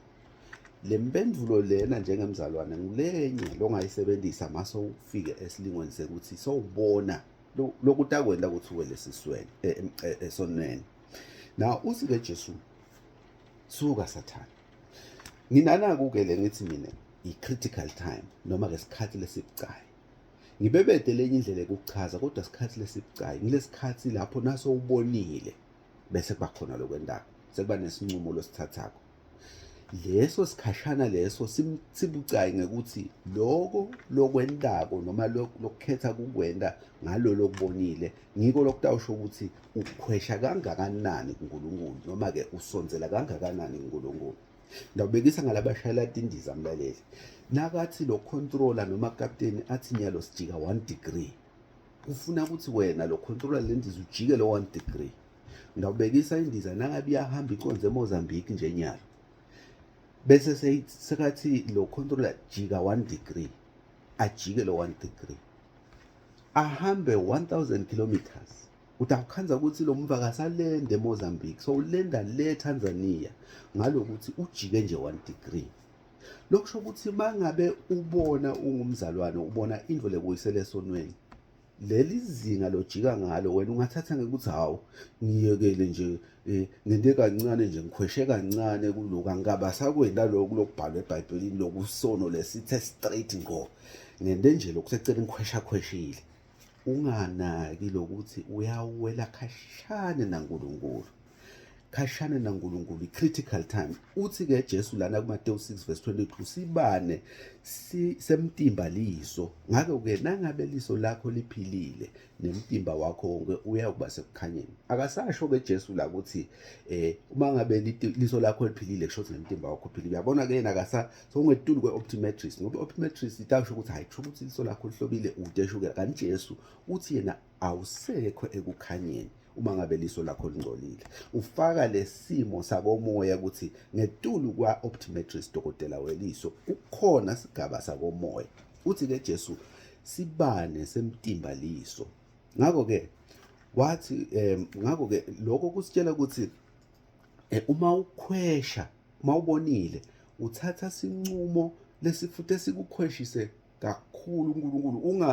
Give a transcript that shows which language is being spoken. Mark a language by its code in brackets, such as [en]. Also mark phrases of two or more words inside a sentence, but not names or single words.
[ss] Le mpendulo lena njengemzalwane ngilenye longayisebenzisa maso ufike esilingweni sekuthi sowubona lokuthi akwenda ukuthi uwe lesisweni esonweni. Now uthi ke Jesu suka Sathane. Nginana ke le ngithi mina i- [en] critical time [ss] noma ke sikhathi lesibucayi. Ngibebede lenye indlela ukuchaza kodwa sikhathi lesibucayi ngilesikhathi lapho naso ubonile bese kuba khona lokwendako sekuba nesinqumo losithathako. leso sikhashana leso sibucayi ngekuthi loko lokwentako noma lokukhetha kukwenta ngalo lokubonile ngiko lokutawusho ukuthi ukhwesha kangakanani kuNkulunkulu noma-ke usonzela kangakanani kuNkulunkulu. Ndawubekisa ngalabashayela tindiza mlaleli, nakathi lo controller noma kapteni athi nyalo sijika 1 degree, ufuna ukuthi wena lo controller le ndiza ujike lo 1 degree. Ndawubekisa indiza nangabe iyahamba iconze eMozambique nje nyalo, bese sekathi lo controller jika 1 degree, ajike lo 1 degree, ahambe 1000 kilometers, utawukhanza ukuthi lo mva kasalende eMozambique, so ulenda le Tanzania ngalokuthi ujike nje 1 degree. Lokusho ukuthi mangabe ubona ungumzalwane ubona into lekuyisele esonweni, leli zinga lojika ngalo wena ungathatha ngekuthi hawu ngiyekele nje ngente kancane nje ngikhweshe kancane kuloko, angabasakwenda lokhu lokubhalwa eBhayibhelini lokusono lesithe straight ngo ngente nje lokusecela ngikhwesha-khweshile. Unganaki lokuthi uyawela khashane naNkulunkulu, khashane naNkulunkulu, [en] i-critical time. [ss] Uthi-ke Jesu lana kuMateyu 6:22 sibane semtimba liso. Ngakho-ke nangabe liso lakho liphilile nemtimba wakho wonke uyakuba sekukhanyeni. Akasasho-ke Jesu la ukuthi uma ngabe liso lakho liphilile kusho ukuthi nemtimba wakho uphilile. Uyabona-ke yena sokungetulu kwe-optometrist, ngoba i-optometrist itasho ukuthi hayi kusho ukuthi liso lakho lihlobile udeshukela, kanti Jesu uthi yena awusekho ekukhanyeni uma ngabe liso lakho lingcolile. Ufaka lesimo sakomoya ukuthi ngetulu kwa-optometrist, dokotela weliso, ukhona sigaba sakomoya. Uthi-ke Jesu sibane semtimba liso. Ngakho-ke wathi ngakho-ke lokho kusitshela ukuthi uma ukhwesha, uma ubonile, uthatha sinqumo lesifuthe sikukhweshise kakhulu uNkulunkulu.